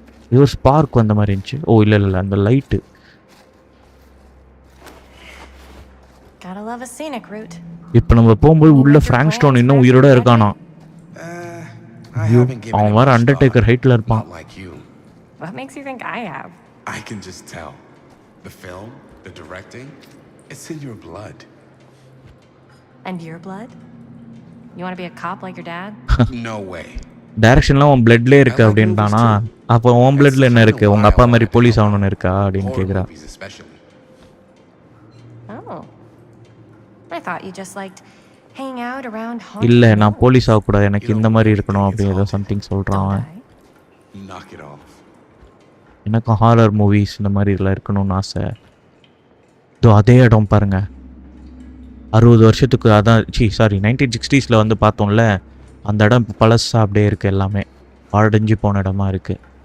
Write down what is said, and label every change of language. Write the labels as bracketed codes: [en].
[ta] இது ஒரு ஸ்பார்க் வந்த மாதிரி இருந்துச்சு. ஓ இல்லை, அந்த light. [en] Gotta love a scenic route. [ta] இப்போ நம்ம போகும்போது உள்ள ஃப்ராங்க் ஸ்டோன் இன்னும் உயிரோட இருக்கானா? அவன் வர அண்டர்டேக்கர் ஹைட்ல இருப்பான். [en] What makes you think I have? I can just tell. The film, the directing, it's in your blood. And your blood? You want to be a cop like your dad? No way. [ta] டைரக்ஷன்லாம் உன் பிளட்லேயே இருக்கு அப்படின்ட்டானா? அப்போ உன் பிளட்ல என்ன இருக்கு? உங்க அப்பா மாதிரி police ஆகணும்னு இருக்கா அப்படின்னு கேட்குறா. [en] Oh. I thought you just liked hanging out around. [ta] இல்லை, நான் போலீஸ் ஆகக்கூடாது, எனக்கு இந்த மாதிரி இருக்கணும் அப்படின்னு ஏதோ சம்திங் சொல்கிறான் அவன். [en] Knock it off. [ta] எனக்கும் ஹாரர் மூவிஸ் இந்த மாதிரி இதெல்லாம் இருக்கணும்னு ஆசை. இதோ அதே இடம் பாருங்கள், 60 வருஷத்துக்கு அதான் 1960s வந்து பார்த்தோம்ல, அந்த இடம் இப்போ பழசாக அப்படியே இருக்குது, எல்லாமே பாழடைஞ்சு போன இடமா இருக்குது.